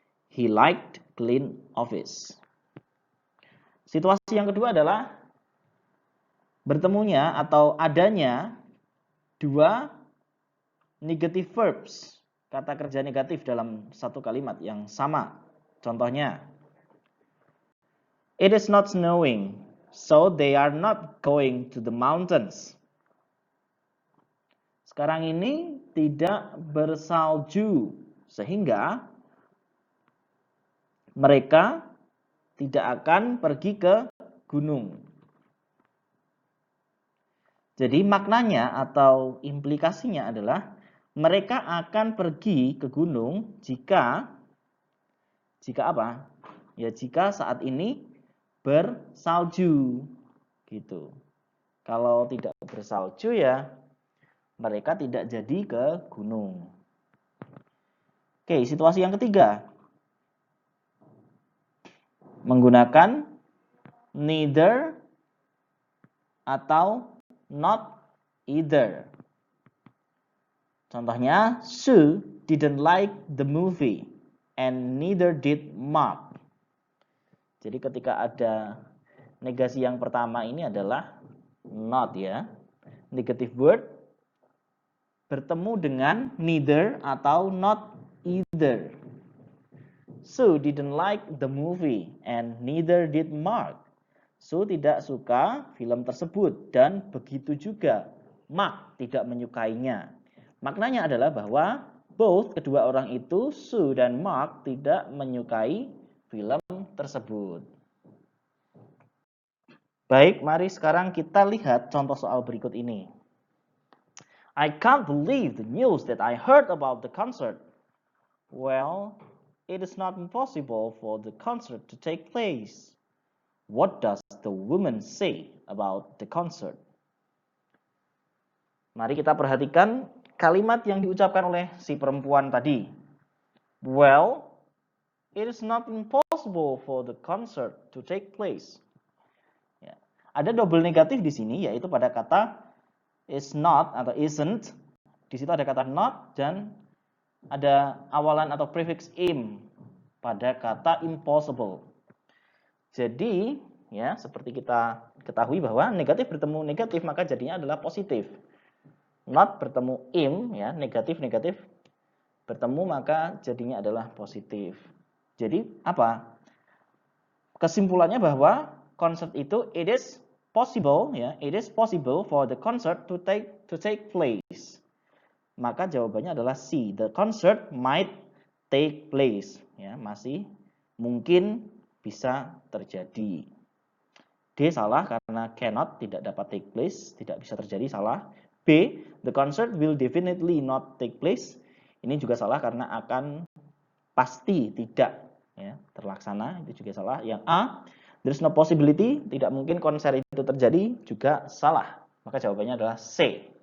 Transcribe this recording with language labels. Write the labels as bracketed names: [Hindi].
[English] He liked clean office. [Indonesian] Situasi yang kedua adalah bertemunya atau adanya dua negative verbs, kata kerja negatif dalam satu kalimat yang sama. [English] Contohnya, it is not snowing, so they are not going to the mountains. [Indonesian] Sekarang ini tidak bersalju, sehingga mereka tidak akan pergi ke gunung. Jadi maknanya atau implikasinya adalah mereka akan pergi ke gunung jika apa? Ya jika saat ini bersalju gitu. Kalau tidak bersalju ya mereka tidak jadi ke gunung. Oke, situasi yang ketiga. Menggunakan neither atau not either. [English] Contohnya, Sue didn't like the movie and neither did Mark. [Indonesian] Jadi ketika ada negasi yang pertama ini adalah not ya. Negative word bertemu dengan neither atau not either. [English] Sue didn't like the movie and neither did Mark. [Indonesian] Sue tidak suka film tersebut dan begitu juga Mark tidak menyukainya. Maknanya adalah bahwa kedua orang itu, Sue dan Mark, tidak menyukai film tersebut. Baik, mari sekarang kita lihat contoh soal berikut ini. [English] I can't believe the news that I heard about the concert. Well, it is not impossible for the concert to take place. What does the woman say about the concert? [Indonesian] Mari kita perhatikan kalimat yang diucapkan oleh si perempuan tadi. [English] Well, it is not impossible for the concert to take place. [Indonesian] Ya. Ada double negatif di sini, yaitu pada kata is not atau isn't. Di situ ada kata not dan ada awalan atau prefix im pada kata impossible. Jadi, ya seperti kita ketahui bahwa negatif bertemu negatif maka jadinya adalah positif. Not bertemu im, ya negatif bertemu maka jadinya adalah positif. Jadi apa? Kesimpulannya bahwa concert itu [English] it is possible, ya it is possible for the concert to take place. [Indonesian] Maka jawabannya adalah C. [English] The concert might take place. [Indonesian] Ya, masih mungkin bisa terjadi. D salah karena cannot tidak dapat [English] take place, [Indonesian] tidak bisa terjadi, salah. [English] B, the concert will definitely not take place. [Indonesian] Ini juga salah karena akan pasti tidak ya, terlaksana, itu juga salah. Yang A, [English] there's no possibility, [Indonesian] tidak mungkin konser itu terjadi, juga salah. Maka jawabannya adalah C.